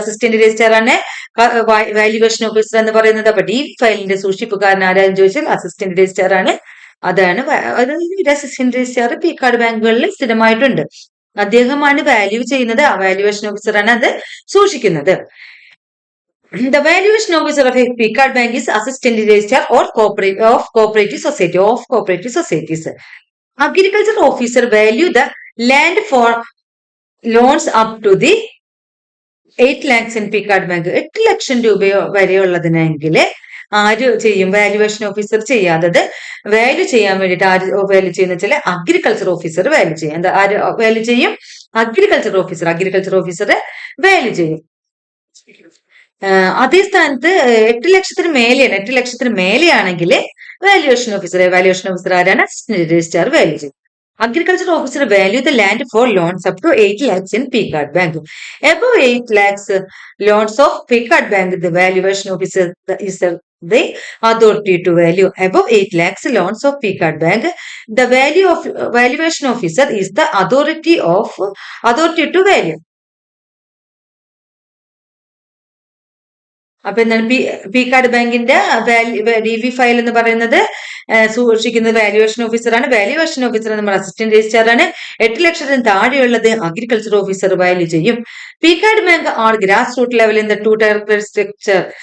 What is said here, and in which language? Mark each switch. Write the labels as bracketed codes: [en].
[ml] Assistant registrar ആണ് valuation officer എന്ന് പറയുന്നത്. അപ്പൊ ഡി വി ഫയലിന്റെ സൂക്ഷിപ്പുകാരൻ ആരാന്ന് ചോദിച്ചാൽ അസിസ്റ്റന്റ് രജിസ്ട്രാർ ആണ് അതാണ് ഒരു അസിസ്റ്റന്റ് രജിസ്ട്രാർ പീക്കാർഡ് ബാങ്കുകളിൽ സ്ഥിരമായിട്ടുണ്ട്. അദ്ദേഹമാണ് വാല്യൂ ചെയ്യുന്നത്, ആ വാല്യുവേഷൻ ഓഫീസറാണ് അത് സൂക്ഷിക്കുന്നത്. [en] The valuation officer of a P-card bank is assistant registrar or cooperative societies. Agriculture officer value the land for loans up to the 8 lakhs in P-card bank. [ml] 8 ലക്ഷം രൂപയോ വരെയുള്ളതിനെങ്കിൽ ആര് ചെയ്യും? വാല്യുവേഷൻ ഓഫീസർ ചെയ്യാത്തത്. Value ചെയ്യാൻ വേണ്ടിയിട്ട് ആര് വാല്യൂ ചെയ്യുന്ന വെച്ചാൽ agriculture officer value ചെയ്യും. എന്താ ആര് വാല്യൂ ചെയ്യും? അഗ്രികൾച്ചർ ഓഫീസർ വാല്യൂ ചെയ്യും. അതേ സ്ഥാനത്ത് 8 ലക്ഷത്തിന് മേലെയാണ്. 8 ലക്ഷത്തിന് മേലെയാണെങ്കിൽ വാല്യുവേഷൻ ഓഫീസർ ആരാണ്? അസിസ്റ്റന്റ് രജിസ്ട്രാർ വാല്യൂ ചെയ്യും. [en] Agriculture officer value the land for loans up to 8 lakhs in P-card bank. Above 8 lakhs loans of P-card bank, the valuation officer is the authority to value. Above 8 lakhs loans of P-card bank, the valuation officer is the authority to value. [ml] അപ്പൊ എന്താണ് പീക്കാർഡ് ബാങ്കിന്റെ DV file എന്ന് പറയുന്നത് സൂക്ഷിക്കുന്നത് valuation ഓഫീസറാണ്. Valuation officer നമ്മുടെ assistant registrar ആണ്. 8 ലക്ഷത്തിന് താഴെയുള്ളത് അഗ്രികൾച്ചർ ഓഫീസർ വാല്യൂ ചെയ്യും. [en] പീക്കാർഡ് bank are grass root level in the 2 tier credit structure.